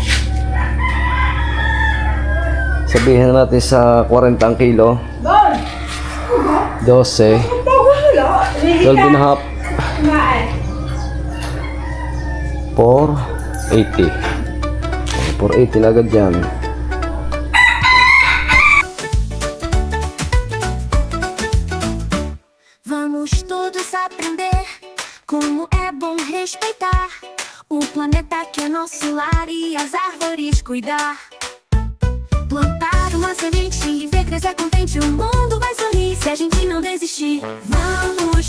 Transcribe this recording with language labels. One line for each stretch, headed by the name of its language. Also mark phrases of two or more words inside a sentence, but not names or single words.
Filipino: Sabihin na natin sa 40 ang kilo. 12. 12.5. 480. 480 na agad yan.
Portuguese: Vamos todos aprender como é bom respeitar o planeta que é nosso lar e as árvores cuidar. Plantar uma semente e ver crescer contente, o mundo vai sorrir se a gente não desistir.